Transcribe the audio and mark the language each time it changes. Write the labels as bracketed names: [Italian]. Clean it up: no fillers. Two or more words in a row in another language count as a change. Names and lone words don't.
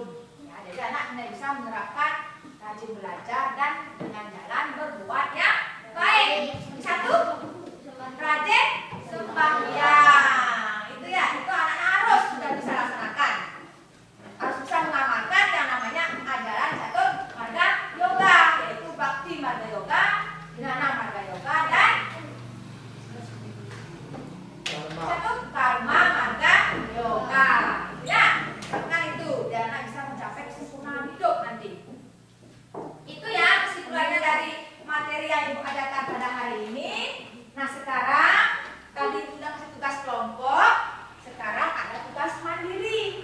[Indonesian] Ya, jadi anak hanya bisa menerapkan rajin belajar dan dengan jalan berbuat yang baik. 1 rajin sembahyang. Itu ya, itu anak harus sudah bisa laksanakan. Harus bisa mengamalkan yang namanya ajaran catur marga yoga, yaitu bakti marga yoga, dhinana marga yoga, dan catur karma marga yoga. Ya, lakukan itu dan anak bisa mencapai kesempurnaan hidup nanti. Itu ya kesimpulannya dari materi yang Ibu ajarkan pada hari ini. Nah, sekarang tadi sudah kasih tugas kelompok, sekarang ada tugas mandiri.